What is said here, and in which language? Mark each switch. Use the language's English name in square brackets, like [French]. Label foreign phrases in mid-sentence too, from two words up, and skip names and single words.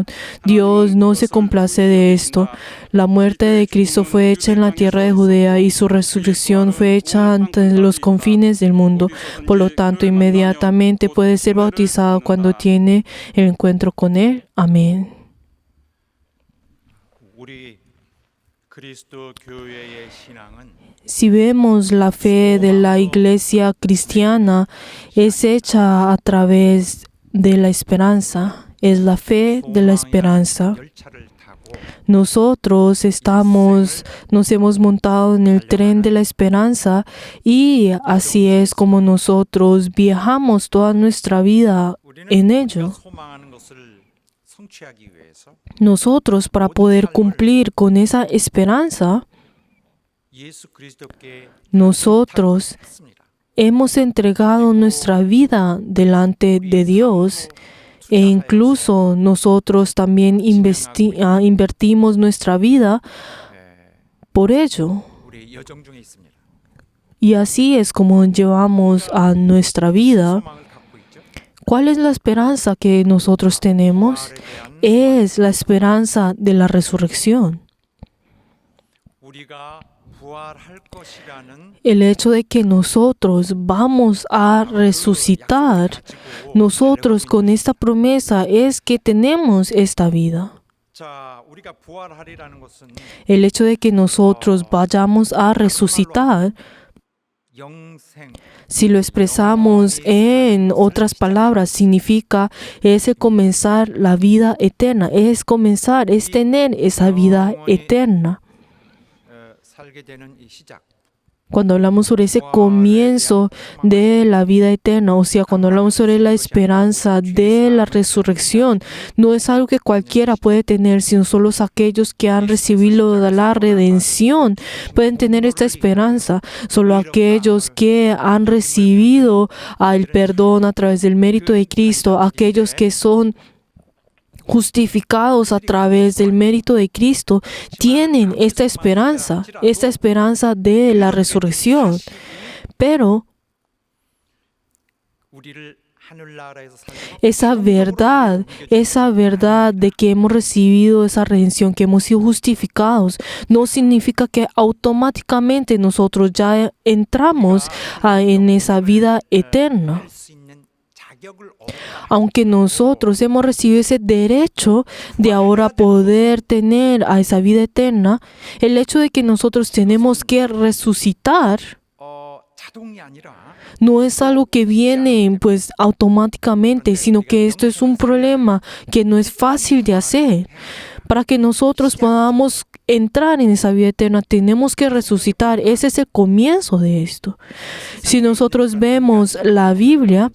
[Spanish] Dios no se complace de esto. La muerte de Cristo fue hecha en la tierra de Judea y su resurrección fue hecha ante los confines del mundo. Por lo tanto, inmediatamente puede ser bautizado cuando tiene el encuentro con Él. Amén. [Korean] 우리 그리스도 교회의 신앙은 [Spanish] Si vemos la fe de la iglesia cristiana, es hecha a través de la esperanza. Es la fe de la esperanza. [Korean] 열차를 타고 [Spanish] Nosotros nos hemos montado en el tren de la esperanza y así es como nosotros viajamos toda nuestra vida en ello. [Korean] 우리가 소망하는 것을 성취하기 위해서 [Spanish] Nosotros, para poder cumplir con esa esperanza, [Korean] 예수 그리스도께 [Spanish] nosotros [Korean] 했습니다. [Spanish] hemos entregado nuestra vida delante de Dios e incluso nosotros también invertimos nuestra vida por ello. [Korean] 우리 여정 중에 있습니다. [Spanish] Y así es como llevamos a nuestra vida. [Korean] 소망을 갖고 있죠. [Spanish] ¿Cuál es la esperanza que nosotros tenemos? [Korean] 부활에 대한 [Spanish] Es la esperanza de la resurrección. [Korean] 우리가 부활할 것이라는 [Spanish] El hecho de que nosotros vamos a resucitar, nosotros con esta promesa es que tenemos esta vida. [Korean] 자, 우리가 부활하리라는 것은 [Spanish] El hecho de que nosotros vayamos a resucitar, [Korean] 영생, [Spanish] si lo expresamos en otras palabras, significa es el comenzar la vida eterna, es comenzar, es tener esa vida eterna. [Korean] 살게 되는 이 시작. [Spanish] Cuando hablamos sobre ese comienzo de la vida eterna, o sea, cuando hablamos sobre la esperanza de la resurrección, no es algo que cualquiera puede tener, sino solo aquellos que han recibido la redención pueden tener esta esperanza. Solo aquellos que han recibido el perdón a través del mérito de Cristo, aquellos que son justificados a través del mérito de Cristo, tienen esta esperanza de la resurrección. Pero [Korean] 우리를 하늘나라에서 살도록 [Spanish] esa verdad de que hemos recibido esa redención, que hemos sido justificados, no significa que automáticamente nosotros ya entramos en esa vida eterna. [Korean] 할수 있는 자격을 얻어 [Spanish] Aunque nosotros hemos recibido ese derecho de ahora poder tener a esa vida eterna, el hecho de que nosotros tenemos que resucitar [Korean] 자동이 아니라 [Spanish] no es algo que viene pues automáticamente, sino que esto es un problema que no es fácil de hacer. Para que nosotros podamos entrar en esa vida eterna, tenemos que resucitar. Ese es el comienzo de esto. Si nosotros vemos la Biblia,